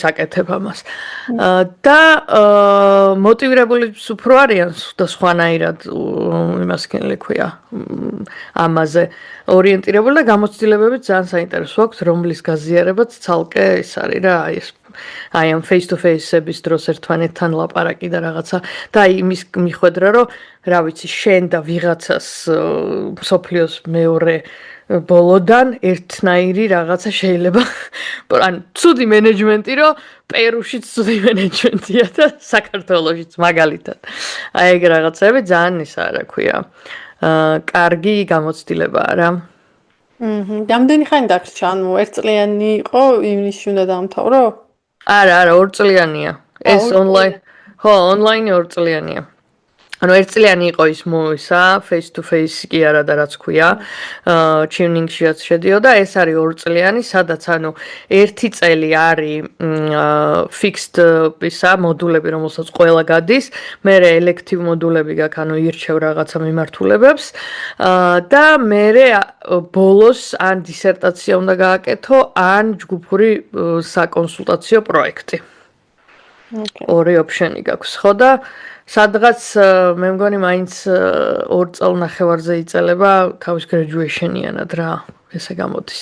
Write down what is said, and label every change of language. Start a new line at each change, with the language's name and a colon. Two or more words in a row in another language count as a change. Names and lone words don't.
Georgian: აკეთებ ამას და მოტივირებული უფრო არიან და სხვანაირად იმას ქენლექვია ამაზე ორიენტირებული და გამოცდილებებით ძალიან საინტერესო აქვს რომლის გაზიარებაც ცალკე ის არის რა აი ეს აი ამ
English: face to face-
Georgian: ების დროს ერთმანეთთან ლაპარაკი და რაღაცა და აი იმის მიხვედრა რომ რა ვიცი შენ და ვიღაცას მსოფლიოს მეორე ბოლოდან ერთნაირი რაღაცა შეიძლება ან ცუდი მენეჯმენტი რომ პერუშიც ცუდი მენეჯმენტია და საქართველოშიც მაგალითად აი ეგ რაღაცები ძალიან ისა რა ქვია კარგი გამოცდილებაა რა რამდენი ხანი დაგრჩა ანუ ერთწლიანი იყო ივნისში უნდა დაამთავრო არა 2 წლიანია ეს ონლაინ ხო ონლაინი 2 წლიანია ანუ 1 წლიანი იყო ის მოისა
English: face to face
Georgian: კი არა და რაც ქვია tuning-შიაც შედიოდა ეს არის 2 წლიანი სადაც ანუ 1 წელი არის fixed ისა მოდულები რომელსაც ყველა გადის მე elective მოდულები გაქვს ანუ ირჩევ რაღაცა მიმართულებებს და მე ბოლოს ან დისერტაცია უნდა გააკეთო ან ჯგუფური საკონსულტაციო პროექტი ორი ოპშენი გაქვს ხო და სადღაც მე მგონი მაინც 2 წელნახევარზე იწელება თავის graduation-იანად რა ესე გამოდის.